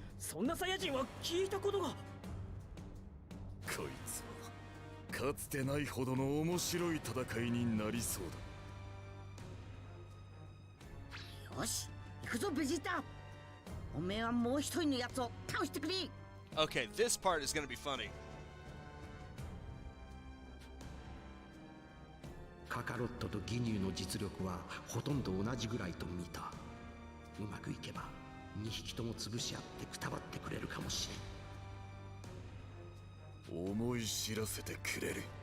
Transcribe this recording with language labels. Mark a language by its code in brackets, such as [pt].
[ja] そんなサイヤ人は聞いたことが。こいつはかつてないほどの面白い戦いになりそうだ。よし、行くぞベジータ。おめえはもう一人のやつを倒してくれ。 [en] Okay, this part is gonna be funny. [ja] カカロットとギニューの実力はほとんど同じぐらいと見た。うまくいけば2匹とも潰し合ってくたばってくれるかもしれん。思い知らせてくれる。